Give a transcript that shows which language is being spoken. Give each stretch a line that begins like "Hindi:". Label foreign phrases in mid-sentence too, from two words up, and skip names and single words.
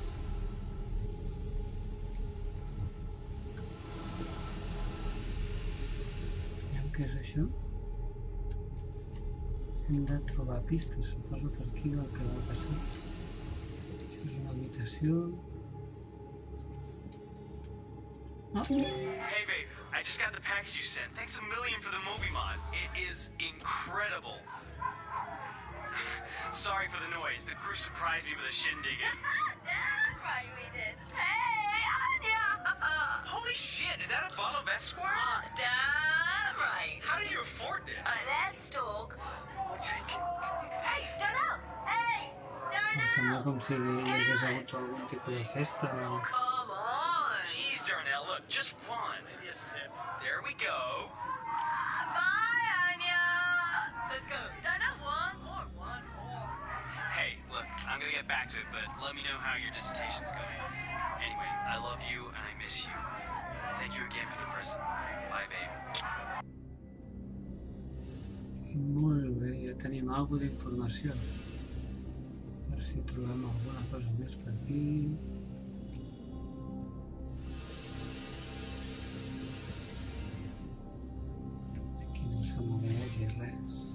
Catalan: Què és això? Hem de trobar pistes, suposo, per aquí del que va passar. Això és una habitació. Oh.
English: Hey babe, I just got the package you sent. Thanks a million for the movie mod. It is incredible. Sorry for the noise. The crew surprised me with a shindig. Damn right we did. Hey, Anya! Holy shit, is that a bottle of Esquire? Damn right. How did you afford this? Let's talk. We're drinking. Hey, Darnell! Hey,
Catalan: Sembla
English: Darnell!
Catalan: com si hi hagués hagut algun tipus de festa.
English: Come on. Jeez, Darnell, look, just one. Maybe a sip. There we go. Bye, Anya. Let's go. Darnell, one more. Hey, look, I'm gonna get back to it, but let me know how your dissertation's going. Anyway, I love you and I miss you. Thank you again for the present. Bye, babe.
Catalan: Molt bé, ja tenim alguna d'informació. A veure si trobem alguna cosa més per aquí. Aquí no sembla que hi hagi res.